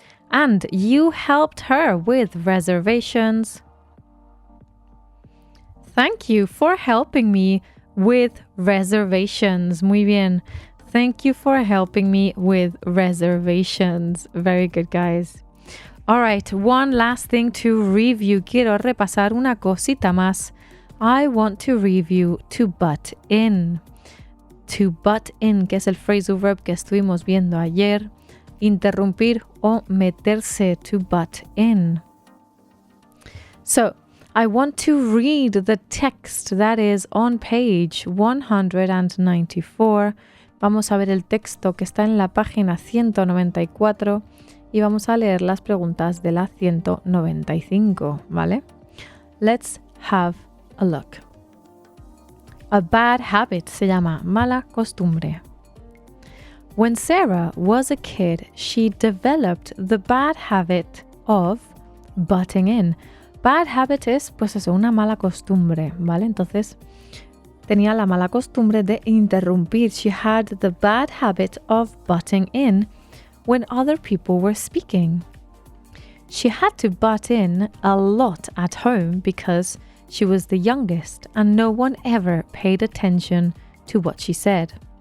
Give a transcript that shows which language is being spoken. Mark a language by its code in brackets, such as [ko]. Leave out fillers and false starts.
[en] And you helped her with reservations. Thank you for helping me with reservations. [es] Muy bien. [en] Thank you for helping me with reservations. Very good, guys. All right, one last thing to review. [es] Quiero repasar una cosita más. [en] I want to review to butt in. [es] To butt in, que es el phrasal verb que estuvimos viendo ayer. Interrumpir o meterse, to butt in. [en] So, I want to read the text that is on page 194. [es] Vamos a ver el texto que está en la página 194 y vamos a leer las preguntas de la 195, ¿vale? [en] Let's have a look. A bad habit [es] se llama mala costumbre. [en] When Sarah was a kid, she developed the bad habit of butting in. [es] Bad habit es, pues eso, una mala costumbre, ¿vale? Entonces, tenía la mala costumbre de interrumpir. [en] She had the bad habit of butting in when other people were speaking. She had to butt in a lot at home because she was the youngest and no one ever paid attention to what she said.